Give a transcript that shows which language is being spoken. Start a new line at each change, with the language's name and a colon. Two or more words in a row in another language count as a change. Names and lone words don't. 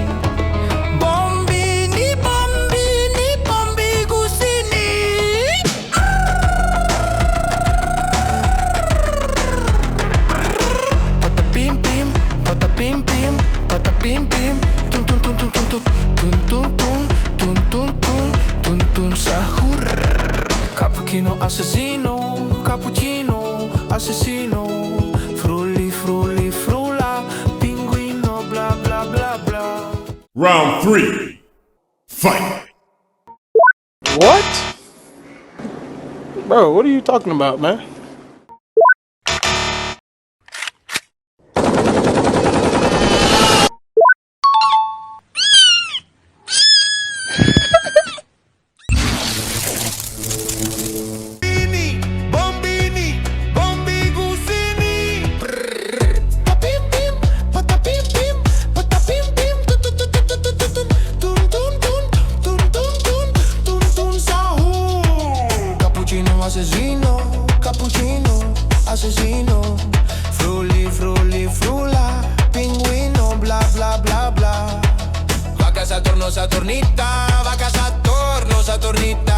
Italian: Bombini, bombini, bombi gusini. Patapim pim, patapim pim, patapim pim. Tun tun tun tun tun tun tun tun tun tun tun tun tun sahur. Cappuccino assassino, cappuccino assassino. Frulli, frulli, frulla, pinguino, bla bla bla bla.
English: Round 3. Fight! What? Bro, what are you talking about, man?
Italian: Bombini, bombi gusini. Patapim pim, patapim pim, patapim pim. Tun tun tun tun tun tun tun tun tun tun tun sahur. Cappuccino assassino, cappuccino assassino. Frulli, frulli, frulla, pinguino, bla bla bla bla.
Spanish: Vaca Saturno, Saturnita, vaca Saturno, Saturnita.